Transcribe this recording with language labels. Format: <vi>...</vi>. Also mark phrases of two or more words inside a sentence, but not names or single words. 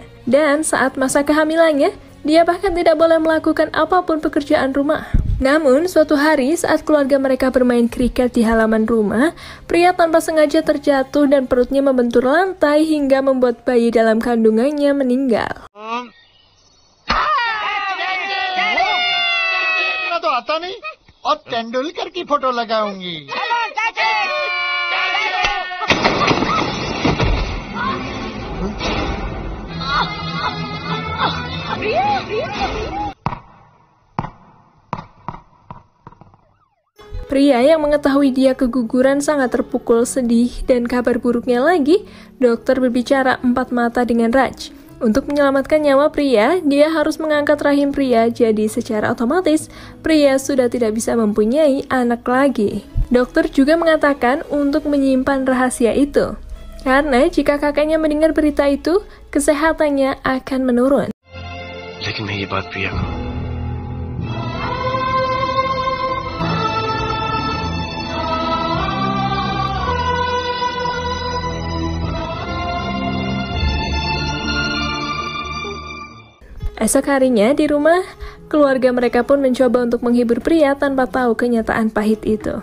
<id>Dan saat masa kehamilannya, dia bahkan tidak boleh melakukan apapun pekerjaan rumah. Namun, suatu hari saat keluarga mereka bermain kriket di halaman rumah, Priya tanpa sengaja terjatuh dan perutnya membentur lantai hingga membuat bayi dalam kandungannya meninggal.</id> <hi>तो आता नहीं और तेंदुलकर की फोटो लगाऊंगी।</hi> <id>Priya yang mengetahui dia keguguran sangat terpukul sedih, dan kabar buruknya lagi, dokter berbicara empat mata dengan Raj. Untuk menyelamatkan nyawa Priya, dia harus mengangkat rahim Priya, jadi secara otomatis Priya sudah tidak bisa mempunyai anak lagi. Dokter juga mengatakan untuk menyimpan rahasia itu, karena jika kakaknya mendengar berita itu, kesehatannya akan menurun.</id> <hi>लेकिन मैं ये बात प्रिया को</hi> <id>Esok harinya di rumah, keluarga mereka pun mencoba untuk menghibur Priya tanpa tahu kenyataan pahit itu.</id>